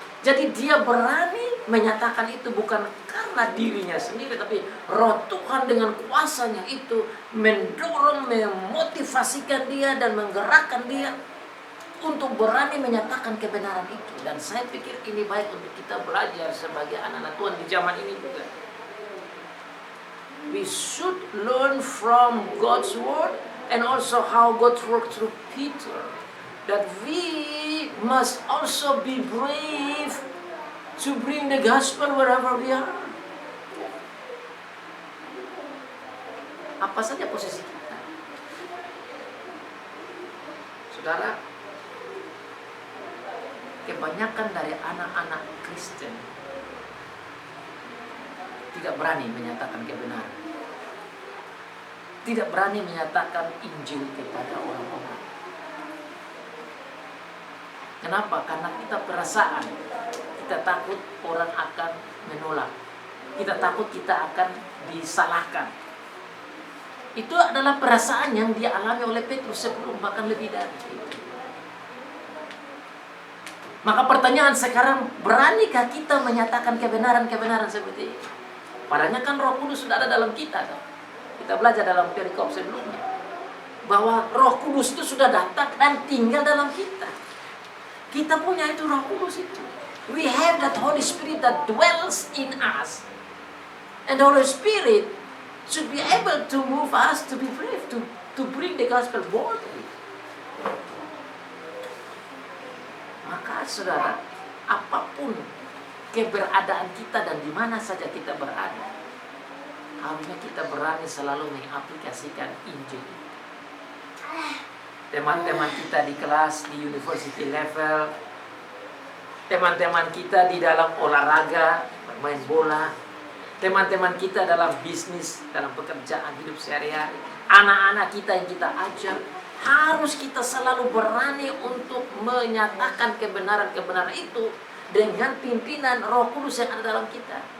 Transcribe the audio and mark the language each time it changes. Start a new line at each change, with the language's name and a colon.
Indonesian: Jadi dia berani menyatakan itu bukan karena dirinya sendiri, tapi Roh Tuhan dengan kuasanya itu mendorong, memotivasikan dia dan menggerakkan dia untuk berani menyatakan kebenaran itu. Dan saya pikir ini baik untuk kita belajar sebagai anak-anak Tuhan di zaman ini juga.
English: We should learn from God's word and also how God worked through Peter, that we must also be brave to bring the gospel wherever we are.
Indonesian: Apa saja posisi kita, saudara, kebanyakan dari anak-anak Kristen tidak berani menyatakan kebenaran, tidak berani menyatakan Injil kepada orang-orang. Kenapa? Karena kita perasaan, kita takut orang akan menolak, kita takut kita akan disalahkan. Itu adalah perasaan yang dialami oleh Petrus sebelum, bahkan lebih dari itu. Maka pertanyaan sekarang, beranikah kita menyatakan kebenaran-kebenaran seperti ini? Padahal kan Roh Kudus sudah ada dalam kita. Kita belajar dalam perikop sebelumnya. bahwa Roh Kudus itu sudah datang dan tinggal dalam kita. Kita punya itu Roh Kudus itu.
English: We have that Holy Spirit that dwells in us. And the Holy Spirit should be able to move us to be brave, to bring the gospel boldly.
Indonesian: Maka saudara, apapun keberadaan kita dan di mana saja kita berada, harusnya kita berani selalu mengaplikasikan Injil. Teman-teman kita di kelas, di
English: university level,
Indonesian: teman-teman kita di dalam olahraga, bermain bola, teman-teman kita dalam bisnis, dalam pekerjaan hidup sehari-hari, anak-anak kita yang kita ajar, harus kita selalu berani untuk menyatakan kebenaran-kebenaran itu dengan pimpinan Roh Kudus yang ada dalam kita.